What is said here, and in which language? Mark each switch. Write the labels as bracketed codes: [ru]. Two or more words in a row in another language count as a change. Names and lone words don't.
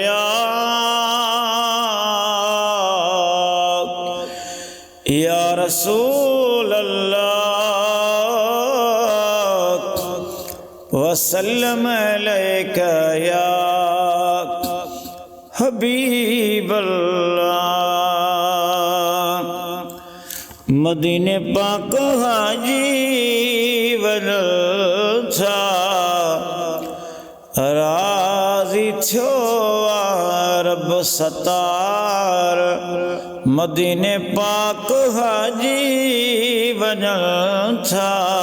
[ar] يا رسول الله وسلم عليك يا حبيب الله [sd] मदीने पाक हाजी वनल था राज़ी थियो रब सतार मदीने पाक हाजी वनल था